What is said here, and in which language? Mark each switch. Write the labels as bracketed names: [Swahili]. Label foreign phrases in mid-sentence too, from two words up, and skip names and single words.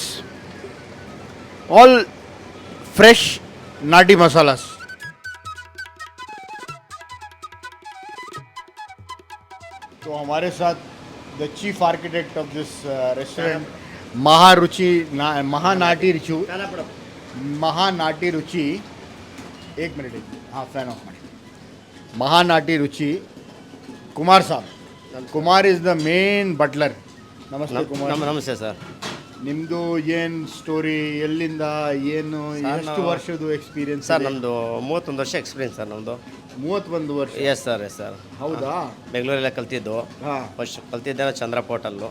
[English] All fresh nati masalas. [Hindi] तो हमारे साथ [English] the chief architect of this restaurant महानाटी रुचि. [Hindi] महानाटी रुचि, एक मिनट. [English] हाँ, fan off ಮಾಡಿ. [Hindi] महानाटी रुचि कुमार साहब. [English] Kumar is the main butler. [Kannada] ನಮಸ್ತೆ ಕುಮಾರ್. ನಮಸ್ತೆ ಸರ್. ನಿಮ್ಮದು ಏನು ಸ್ಟೋರಿ, ಎಲ್ಲಿಂದ ಏನು, ಎಷ್ಟು ವರ್ಷದ ಎಕ್ಸ್ಪೀರಿಯನ್ಸ್? ಸರ್ ನಮ್ಮದು 31 ವರ್ಷ ಎಕ್ಸ್ಪೀರಿಯನ್ಸ್ ಸರ್ ನಮ್ಮದು. 31 ವರ್ಷ? [English] yes sir, yes sir. [Kannada] ಹೌದಾ? ಬೆಂಗಳೂರಲ್ಲೇ ಕಲ್ತಿದ್ದು. ಹಾಂ. ಫಸ್ಟ್ ಕಲ್ತಿದ್ದೆ ಚಂದ್ರ ಪೋರ್ಟಲ್ಲು.